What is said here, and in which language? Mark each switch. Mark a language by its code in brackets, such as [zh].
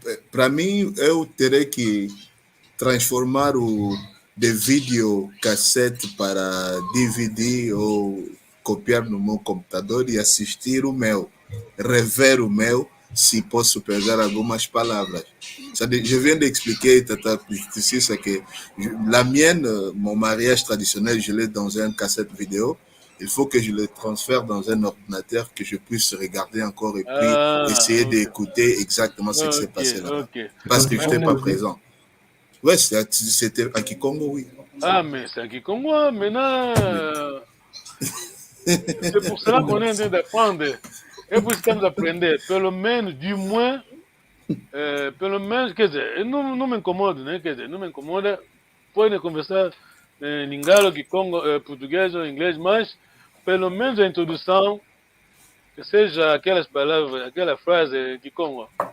[pt] Para mim, eu terei que transformar de videocassete para DVD ou copiar no meu computador e assistir o meu, rever o meu, si posso pegar algumas palavras. [fr] Je viens d'expliquer, Tata Pistissa, que la mienne, mon mariage traditionnel, je l'ai dans un cassette vidéo. Il faut que je le transfère dans un ordinateur que je puisse regarder encore et puis essayer d'écouter exactement ce qui s'est passé là-bas. Parce que je n'étais pas présent. Ouais, c'était à Kikongo, oui. Ah, mais c'est à Kikongo, maintenant. C'est pour cela qu'on est en train d'apprendre. Et puis, [pt] estamos aprender. Pelo menos, [fr] du moins, [pt] pelo menos, quer dizer, não me incomoda, né? Quer dizer, não me incomoda. Pode conversar em lingalo, Kikongo, português ou inglês, mas pelo menos a introdução, que seja aquelas palavras, aquela frase Kikongo.